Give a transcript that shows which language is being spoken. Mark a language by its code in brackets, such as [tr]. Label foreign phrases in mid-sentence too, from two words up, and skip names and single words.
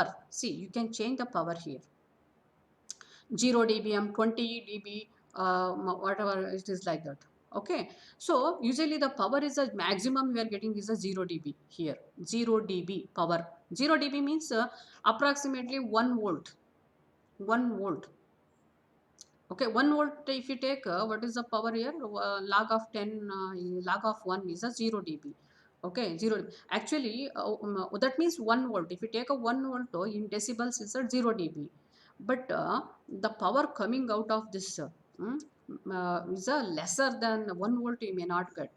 [en] See, you can change the power here, 0 dBm, 20 dB, whatever it is like that. Okay, so usually the power is a maximum we are getting is a 0 dB here. 0 dB power. 0 dB means approximately 1 volt. 1 volt. Okay, 1 volt if you take what is the power here, log of 10 log of 1 is a 0 dB. Okay, 0 actually that means 1 volt. If you take a 1 volt in decibels is a 0 dB, but the power coming out of this is a lesser than 1 volt you may not get.